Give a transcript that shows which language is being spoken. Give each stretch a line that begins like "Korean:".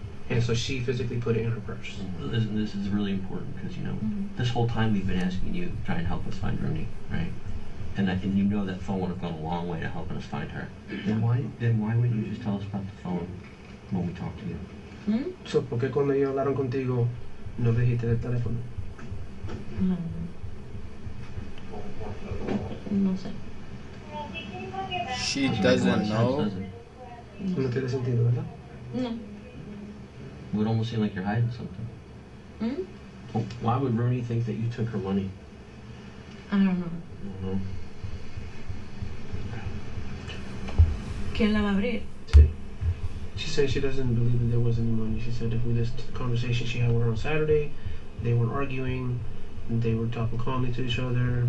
English: And so she physically put it in her purse. This is really important because, you know, this whole time we've been asking you to try and help us find Rooney, right? And you know that phone would have gone a long way to helping us find her. Then why would you just tell us about the phone when we talk to you?
Spanish: So, ¿por qué cuando ellos hablaron contigo no le dijiste del teléfono? No. No sé.
English: She doesn't know.
Spanish: No tiene sentido, ¿verdad? No.
English: It would almost seem like you're hiding something. Well, why would Rooney think that you took her money? I don't know.
Spanish: ¿Quién la va a abrir?
English: She said she doesn't believe that there was any money. She said that with this conversation she had with her on Saturday, they weren't arguing, and they were talking calmly to each other.